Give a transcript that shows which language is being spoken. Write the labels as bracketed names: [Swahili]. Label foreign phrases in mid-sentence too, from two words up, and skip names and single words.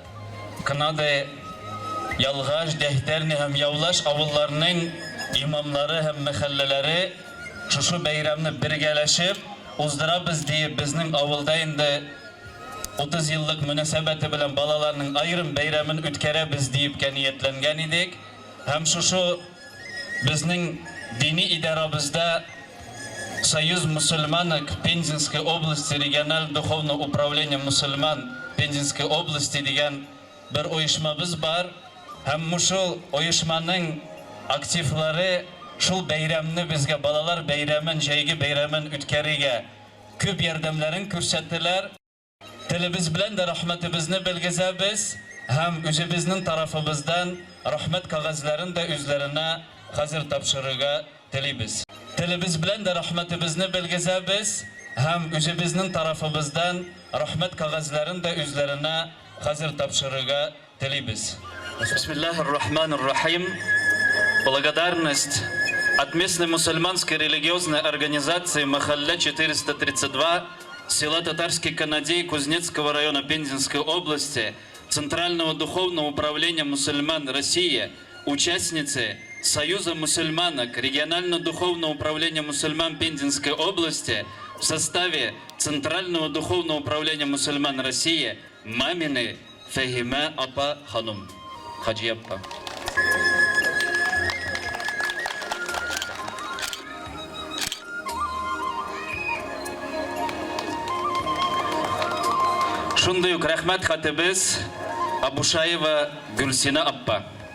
[Tatar] Канада Ялгаш, Дәһтәрне һәм Яулаш авылларының имамлары һәм мәхәлләләре шушы бәйрәмне бергәләшеп уздырабыз дип безнең авылда инде 30 еллык мөнәсәбәте белән балаларның айрым бәйрәмен үткәрәбез дип ниятләнгән идек. Һәм шушы безнең дини идарабызда Союз мусульманок Пензенской области региональ духовное управление мусульман Пензенской области дигән бер оешмабыз бар. Һәм шул оешманың активлары шул бәйрәмне безгә балалар бәйрәмен, җәйге бәйрәмен үткәрергә күп ярдәмләрен күрсәттеләр. Телебез белән дә рәхмәтебезне белгезәбез һәм үзебезнең тарафыбыздан рәхмәт кагазларын да үзләренә хәзер тапшырырга телибез. Телебез белән дә рәхмәтебезне белгезәбез һәм үзебезнең тарафыбыздан рәхмәт кагазларын да үзләренә хәзер тапшырырга телибез. [Arabic] بسم الله الرحمن الرحيم. [Russian] Благодарность от местной мусульманской религиозной организации Махалля 432 села Татарский Канадей Кузнецкого района Пензенской области, Центрального духовного управления мусульман России, участницы Союза мусульманок Регионально-духовного управления мусульман Пензенской области в составе Центрального духовного управления мусульман России Мамины Фахима апа ханум. [Tatar] Хаджи апа. Шундай ук рәхмәт хатыбыз Абушаева Гүлсина апа.